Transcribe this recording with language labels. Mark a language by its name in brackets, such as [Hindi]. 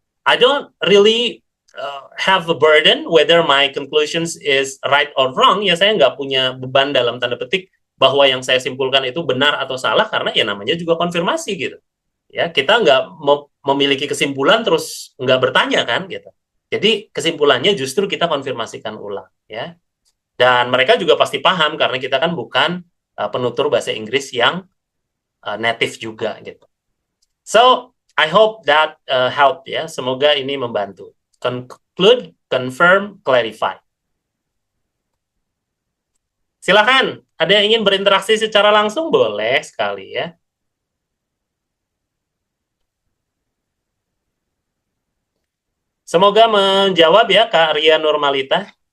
[English] I don't really have a burden whether my conclusions is right or wrong. [Indonesian] Ya, saya nggak punya beban dalam tanda petik bahwa yang saya simpulkan itu benar atau salah, karena ya namanya juga konfirmasi gitu. Ya, kita nggak memiliki kesimpulan terus nggak bertanya kan gitu. Jadi kesimpulannya justru kita konfirmasikan ulang ya. Dan mereka juga pasti paham karena kita kan bukan penutur bahasa Inggris yang native juga gitu. [English] So, I hope that help ya. [Indonesian] Semoga ini membantu. [English] Conclude, confirm, clarify. [Indonesian] Silakan, ada yang ingin berinteraksi secara langsung? Boleh sekali ya. Semoga menjawab ya Kak Ria Nurmalita.